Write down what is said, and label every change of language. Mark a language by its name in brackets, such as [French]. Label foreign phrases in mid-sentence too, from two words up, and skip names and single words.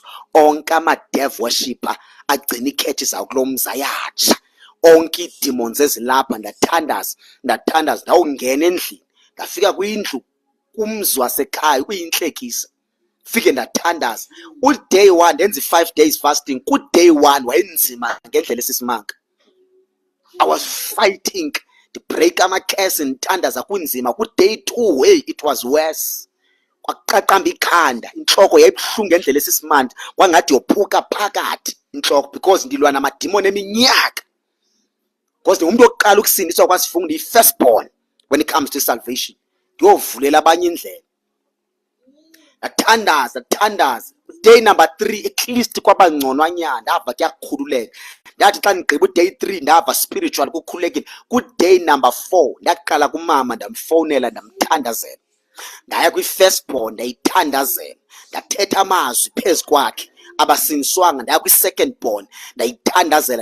[Xhosa] Onke ama- [English] dev worshipper [Xhosa] agcina iikhetshi zawo kulo mzi ayatsha. Onke ii-demons ezilapha ndathandaza, ndawungena endlini. Ndafika kwindlu kumzi wasekhaya uyintlekisa. Fike ndathandaza. Uday 1 ndenza i-5 [English] days fasting. [Xhosa] Kuday 1 wayenzima ngendlela esisimanga. [English] I was fighting to break [Xhosa] amakhesi ndithandaza kunzima. [English] Kuday 2 hey, it was worse. [Xhosa] Kwaqaqamba ikhanda, intloko yayibuhlungu ngendlela esisimandi, kwangathi yophuka phakathi intloko because ndilwa namadimoni eminyaka. Because umuntu oqala ukusindiswa kwasifunda i-firstborn [English] when it comes to salvation. [Xhosa] Ndiyovulela abanye indlela. Ndathandaza. [English] Day number 3 at least [Xhosa] kwabangconwanyana, ndava kuyakhululeka. Ndathi xa ndigqiba uday 3 ndava spiritual kukhululekile. Kuday number 4 ndaqala kumama ndamfowunela ndamthandazela. Ndaya kwi-firstborn ndayithandazela, ndathetha amazwi phezu kwakhe. Abasindiswanga ndaya kwi-second born ndayithandazela.